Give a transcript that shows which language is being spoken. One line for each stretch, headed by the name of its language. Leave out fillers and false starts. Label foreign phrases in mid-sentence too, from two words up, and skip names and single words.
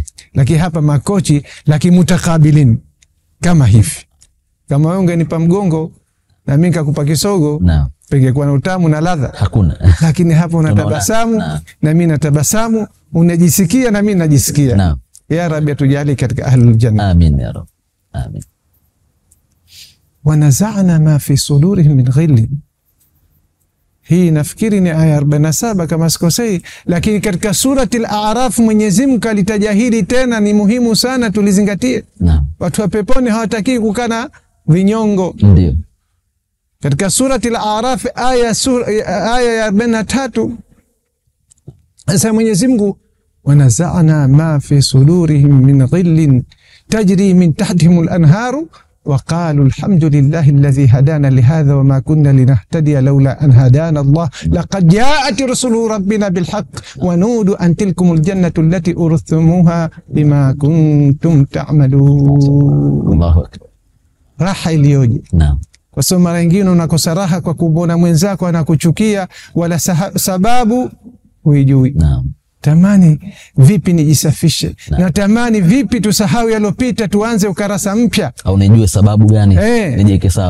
Swahili: lakini hapa makochi, lakini mutakabilin kama hivi. Kama wewe ungenipa mgongo na mimi nikakupa kisogo, pengekuwa na utamu na ladha, hakuna. Lakini hapa unatabasamu na mimi natabasamu, unajisikia na mimi najisikia.
Arabic: يا رب
Swahili: tujalie katika
Arabic: أهل الجنة. آمين يا رب. آمين. ونزعنا ما في صدورهم من غل.
Swahili: Hii nafikiri ni aya 47 kama sikosei, lakini katika surati al-A'raf Mwenyezi Mungu alitaja hili tena, ni muhimu sana tulizingatie. Watu wa peponi hawataki kukana vinyongo. Ndio. Katika surati al-A'raf aya ya 43 sasa Mwenyezi Mungu,
Arabic: ونزعنا ما في صدورهم من غل تجري من تحتهم الأنهار وقالوا الحمد لله الذي هدانا لهذا وما كنا لنهتدي لولا أن هدانا الله لقد جاءت رسل ربنا بالحق ونودوا أن تلكم الجنة التي أورثتموها بما كنتم تعملون. الله أكبر.
Swahili: raha iliyoje. Kwa sababu mara nyingine unakosa raha kwa kuona mwenzako anakuchukia wala sababu huijui. Tamani vipi nijisafishe, na tamani vipi tusahau yalopita, tuanze ukarasa mpya, au nijue sababu gani nijeke sawa,